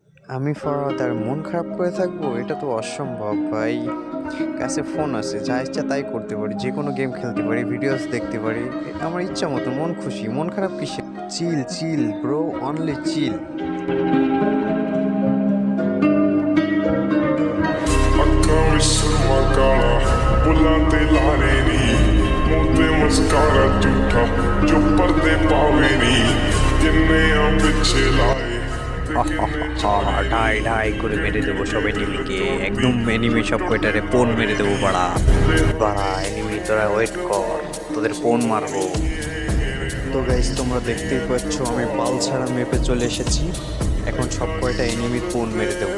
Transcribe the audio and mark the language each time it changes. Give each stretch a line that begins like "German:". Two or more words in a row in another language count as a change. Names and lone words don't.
Bangla: আমি ফরহাদ আর মন খারাপ করে থাকবো? এটা তো অসম্ভব ভাই। কাছে ফোন আছে, যা ইচ্ছা তাই করতে পারি, যে কোনো গেম খেলতে পারি, ভিডিওস দেখতে পারি, আমার ইচ্ছা মতো। মন খুশি, মন খারাপ কিসে?
English: chill chill bro, only chill.
Punjabi: ਅੱਖਾਂ ਵਿੱਚ ਸੁਰਮਾ ਕਾਲਾ ਬੁੱਲਾਂ ਤੇ ਲਾਰੇ ਨੀ ਮੂੰਹ ਤੇ ਮਸਕਾਰਾ ਝੂਠਾ ਜੋ ਪਰਦੇ ਪਾਵੇ ਨੀ ਜਿੰਨੇ ਆ ਪਿੱਛੇ ਲਾਏ
Bangla: ঢাই ঢাই করে মেরে দেবো সব এনিমিকে, একদম এনিমি সব কয়টারে পোন মেরে দেবো। বাড়া বাড়া এনিমি, তোরা ওয়েট কর, তোদের পোন মারবো। তো গাইস, তোমরা দেখতেই পাচ্ছ আমি পাল ছাড়া মেপে চলে এসেছি। এখন সব কয়টা এনিমির পোন মেরে দেবো।